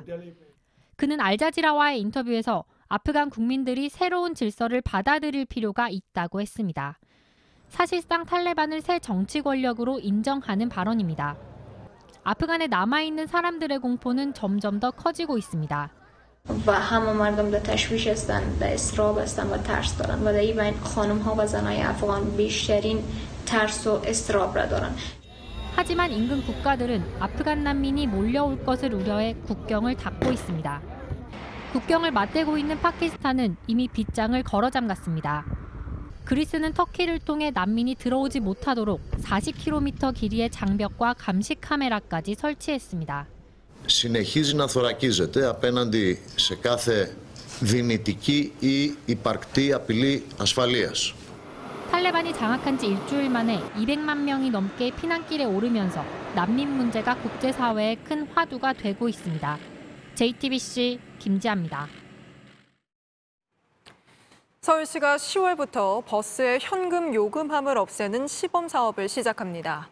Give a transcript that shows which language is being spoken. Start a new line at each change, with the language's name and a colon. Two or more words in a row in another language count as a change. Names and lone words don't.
Korean: 그는 알자지라와의 인터뷰에서 아프간 국민들이 새로운 질서를 받아들일 필요가 있다고 했습니다. 사실상 탈레반을 새 정치 권력으로 인정하는 발언입니다. 아프간에 남아있는 사람들의 공포는 점점 더 커지고 있습니다.
Persian: و همه مردم در تشویش هستند، در اضطراب هستند و ترس دارند و در این خانم‌ها و زنای افغان بیشترین ترس و اضطراب را دارند.
Korean: 하지만 인근 국가들은 아프간 난민이 몰려올 것을 우려해 국경을 닫고 있습니다. 국경을 맞대고 있는 파키스탄은 이미 빗장을 걸어 잠갔습니다. 그리스는 터키를 통해 난민이 들어오지 못하도록 40km 길이의 장벽과 감시 카메라까지 설치했습니다.
Greek: συνεχίζει να θωρακίζεται απέναντι σε κάθε δυνητική ή υπαρκτή απειλή ασφαλείας.
Korean: 탈레반이 장악한 지 일주일 만에 200만 명이 넘게 피난길에 오르면서 난민 문제가 국제사회에 큰 화두가 되고 있습니다. JTBC 김지아입니다. 서울시가 10월부터 버스의 현금 요금함을 없애는 시범 사업을 시작합니다.